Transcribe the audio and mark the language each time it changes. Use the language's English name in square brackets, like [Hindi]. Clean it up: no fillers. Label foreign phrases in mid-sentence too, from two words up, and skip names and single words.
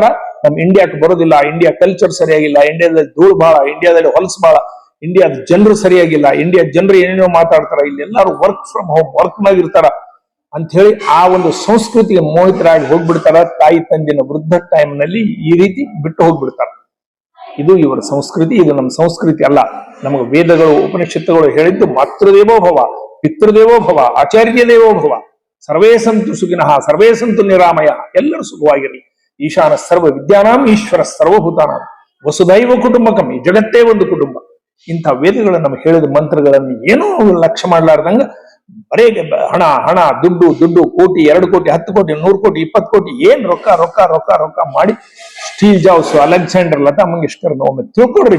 [Kannada] ನಮ್ ಇಂಡಿಯಾಕ್ಕೆ ಬರೋದಿಲ್ಲ, ಇಂಡಿಯಾ ಕಲ್ಚರ್ ಸರಿಯಾಗಿಲ್ಲ, ಇಂಡಿಯಾದಲ್ಲಿ ಧೂಳು ಬಾಳ, ಇಂಡಿಯಾದಲ್ಲಿ ಹೊಲಸು ಬಾಳ, ಇಂಡಿಯಾದ ಜನರು ಸರಿಯಾಗಿಲ್ಲ, ಇಂಡಿಯಾ ಜನರು ಏನೇನೋ ಮಾತಾಡ್ತಾರ, ಇಲ್ಲಿ ಎಲ್ಲರೂ [English] work from home, [Kannada] ವರ್ಕ್ ನಾಗ ಇರ್ತಾರ ಅಂತ ಹೇಳಿ ಆ ಒಂದು ಸಂಸ್ಕೃತಿಗೆ ಮೋಹಿತರಾಗಿ ಹೋಗ್ಬಿಡ್ತಾರ. ತಾಯಿ ತಂದಿನ ವೃದ್ಧ ಟೈಮ್ ನಲ್ಲಿ ಈ ರೀತಿ ಬಿಟ್ಟು ಹೋಗ್ಬಿಡ್ತಾರ. ಇದು ಇವರ ಸಂಸ್ಕೃತಿ. ಇದು ನಮ್ಮ ಸಂಸ್ಕೃತಿ ಅಲ್ಲ. ನಮಗೆ ವೇದಗಳು, ಉಪನಿಷತ್ತುಗಳು ಹೇಳಿದ್ದು [Sanskrit] ಮಾತೃದೇವೋ ಭವ, ಪಿತೃದೇವೋ ಭವ, ಆಚಾರ್ಯ ದೇವೋ ಭವ, ಸರ್ವೇ ಸಂತು ಸುಖಿನಃ, ಸರ್ವೇ ಸಂತು ನಿರಾಮಯ, [Kannada] ಎಲ್ಲರೂ ಸುಖವಾಗಿರಲಿ. [Sanskrit] ಈಶಾನ ಸರ್ವ ವಿದ್ಯಾನಾಂ ಈಶ್ವರ ಸರ್ವಭೂತಾನಾಂ ವಸುದೈವ ಕುಟುಂಬಕಂ, [Kannada] ಈ ಜಗತ್ತೇ ಒಂದು ಕುಟುಂಬ. ಇಂಥ ವೇದಗಳು ನಮಗೆ ಹೇಳಿದ ಮಂತ್ರಗಳನ್ನು ಏನೋ ಲಕ್ಷ್ಯ ಮಾಡ್ಲಾರ್ದಂಗ ಬರೇ ಹಣ ಹಣ, ದುಡ್ಡು ದುಡ್ಡು, ಕೋಟಿ, 2 ಕೋಟಿ, 10 ಕೋಟಿ, 100 ಕೋಟಿ, 20 ಕೋಟಿ, ಏನ್ ರೊಕ್ಕ ರೊಕ್ಕ ರೊಕ್ಕ ರೊಕ್ಕ ಮಾಡಿ ಸ್ಟೀವ್ ಜಾಬ್ಸ್, ಅಲೆಕ್ಸಾಂಡರ್, ಲತಾ ಮಂಗೇಶ್ಕರ್ ಒಮ್ಮೆ ತಿಳ್ಕೊಡ್ರಿ.